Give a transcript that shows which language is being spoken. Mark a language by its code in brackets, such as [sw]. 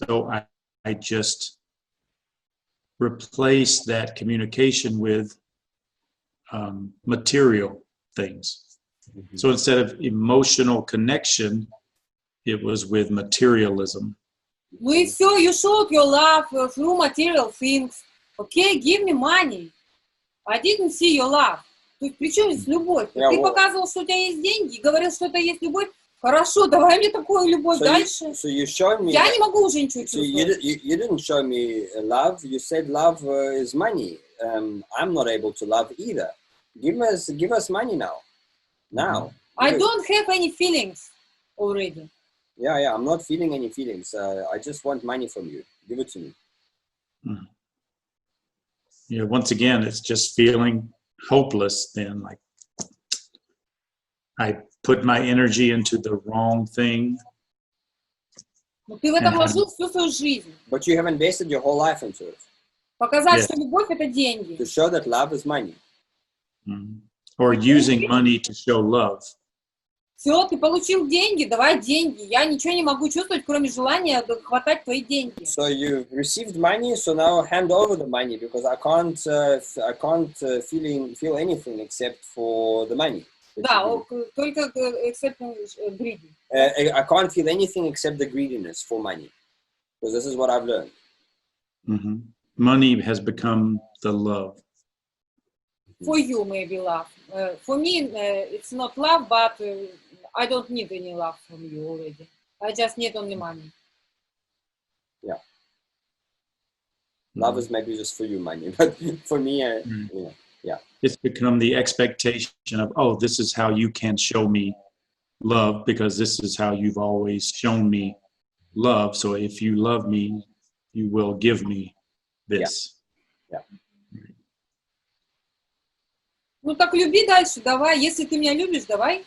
[en] So I just replaced that communication with material things. So instead of emotional connection, it was with materialism. [ru] Ну и все, [en] you showed your love through material things. Okay, give me money. I didn't see your love. [ru] То есть при чем здесь любовь? Ты показывал, что у тебя есть деньги, и говорил, что это есть любовь. Хорошо, давай мне такую любовь дальше. [en] So you showed me. [ru] Я не могу уже ничего чувствовать. [en] You didn't show me love. You said love is money. I'm not able to love either. Give us money now. Now. I don't have any feelings already. Yeah. I'm not feeling any feelings. I just want money from you. Give it to me. Yeah. Once again, it's just feeling hopeless. Then, like I put my energy into the wrong thing. [ru] Но ты в это вложил всю свою жизнь. [en] But you have invested your whole life into it. [ru] Показать, что любовь это деньги. [en] To show that love is money. Or using money to show love. [ru] Все, ты получил деньги, давай деньги. Я ничего не могу чувствовать, кроме желания хватать твои деньги. [en] So you've received money, so now hand over the money because I can't feel anything except for the money. [ru] Да, только [en] except greedy. I can't feel anything except the greediness for money, because this is what I've learned. Mm-hmm. Money has become the love. For you, maybe love. For me, it's not love, but I don't need any love from you already. I just need only money. Yeah. Love is maybe just for you, money, but for me, yeah. It's become the expectation of, oh, this is how you can show me love because this is how you've always shown me love. So if you love me, you will give me this. Yeah. [ru] Ну так люби дальше, давай. Если ты меня любишь, давай.